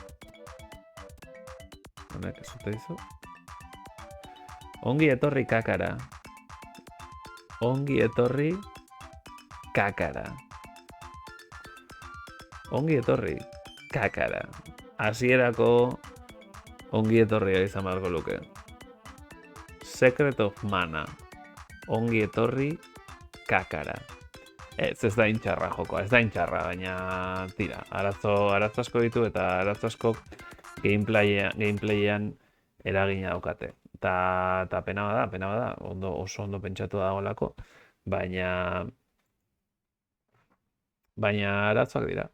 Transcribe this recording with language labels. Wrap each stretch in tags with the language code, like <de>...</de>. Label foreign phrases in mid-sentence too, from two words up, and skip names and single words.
<eu>Honek esate dizu. Ongi etorri kakara. Ongi etorri kakara. Ongi etorri kakara. Hasierako ongi etorria izan beharko luke. Secret of Mana. Ongi etorri kakara. Ez da intxarra jokoa, ez da intxarra, baina tira, arazo asko ditu eta arazo askok gameplayean eragina daukate. Eta pena bada, oso ondo pentsatu dagoelako, baina arazoak dira.</eu>